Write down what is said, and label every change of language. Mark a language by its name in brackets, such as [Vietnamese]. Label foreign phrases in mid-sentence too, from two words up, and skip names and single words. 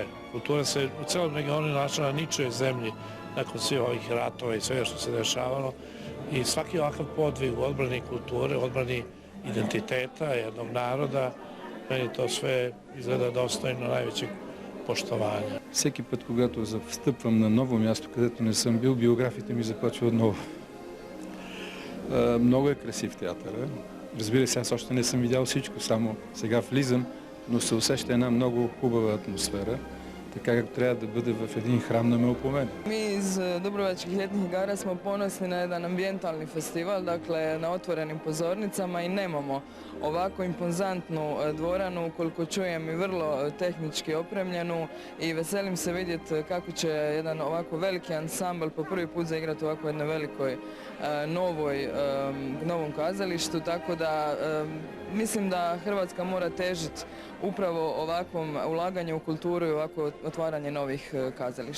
[Serbian] Kultura se u celom regionu našla na ničoj zemlji nakon svih ovih ratova i svega što se dešavalo. I svaki ovakav podvig u odbrani kulture, u odbrani identiteta jednog naroda, meni to sve izgleda достойно najvećeg poštovanja. [Bulgarian] Всеки път, когато встъпвам на ново място, където не съм бил, биографията ми започва отново. Много е красив театъра. Разбира се, аз още не съм видял всичко, само сега влизам, но се усеща една много хубава атмосфера. така както трябва да бъде в един храм на Мелпомен. [Croatian] Mi iz Dubrovačkih ljetnih igara smo ponosni na jedan ambijentalni festival, dakle na otvorenim pozornicama i nemamo ovako impozantnu dvoranu, koliko čujem i vrlo tehnički opremljenu i veselim se vidjeti kako će jedan ovako veliki ansambl po prvi put zaigrati u ovako jednoj velikoj novom kazalištu, tako da mislim da Hrvatska mora težiti upravo ovakvom ulaganju u kulturu i ovako otvaranje novih kazališta.